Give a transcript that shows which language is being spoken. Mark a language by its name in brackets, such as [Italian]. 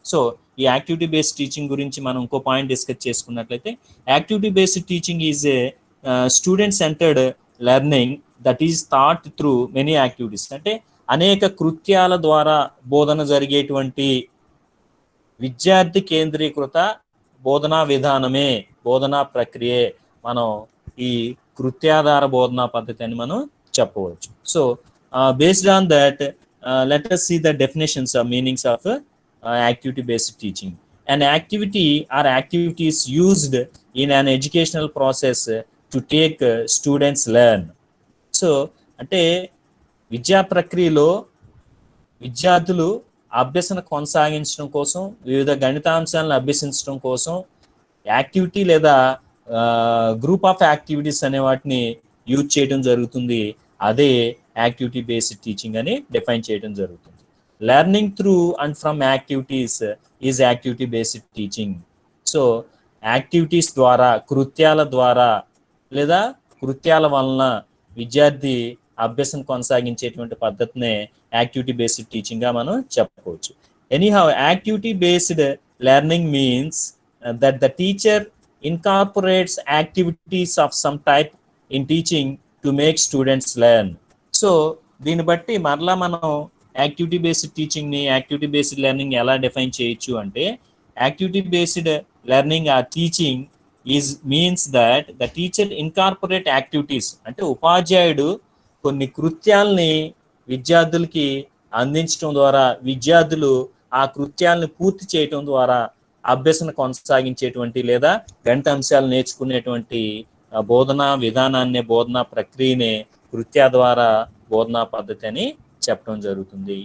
[Telugu] So ఈ activity based teaching గురించి మనం ఇంకో పాయింట్ డిస్కస్ చేసుకున్నట్లయితే, activity based teaching [English] Is a student centred learning that is thought through many activities. [Telugu] అంటే అనేక కృత్యాల ద్వారా బోధన జరిగేటువంటి విద్యార్థి కేంద్రీకృత బోధనా విధానమే, బోధనా ప్రక్రియే మనం ఈ కృత్యాధార బోధనా పద్ధతి అని మనం చెప్పవచ్చు. [English] So based on that let us see the definitions of meanings of activity based teaching. An activity or activities used in an educational process to take students learn. [Telugu] So అంటే విద్యా ప్రక్రియలో విద్యార్థులు అభ్యసన కొనసాగించడం కోసం, వివిధ గణితాంశాలను అభ్యసించడం కోసం యాక్టివిటీ లేదా గ్రూప్ ఆఫ్ యాక్టివిటీస్ అనే వాటిని యూజ్ చేయడం జరుగుతుంది. అదే యాక్టివిటీ బేస్డ్ టీచింగ్ అని డిఫైన్ చేయడం జరుగుతుంది. [English] Learning through and from activities is activity based teaching. [Telugu] So activities ద్వారా, కృత్యాల ద్వారా లేదా కృత్యాల వలన విద్యార్థి అభ్యసన కొనసాగించేటువంటి పద్ధతినే యాక్టివిటీ బేస్డ్ టీచింగ్గా మనం చెప్పవచ్చు. [English] Anyhow activity based learning means that the teacher incorporates activities of some type in teaching to make students learn. [Telugu] So దీన్ని బట్టి మరలా మనం [English] Activity based టీచింగ్ని, activity based learning ఎలా define చేయొచ్చు అంటే, activity based learning or teaching is means that the teacher incorporate activities. [Telugu] అంటే ఉపాధ్యాయుడు కొన్ని కృత్యాలని విద్యార్థులకి అందించడం ద్వారా విద్యార్థులు ఆ కృత్యాలను పూర్తి చేయటం ద్వారా అభ్యసన కొనసాగించేటువంటి లేదా గణిత అంశాలు నేర్చుకునేటువంటి బోధనా విధానాన్ని, బోధనా ప్రక్రియనే కృత్య ద్వారా బోధనా పద్ధతి అని చెప్పడం జరుగుతుంది.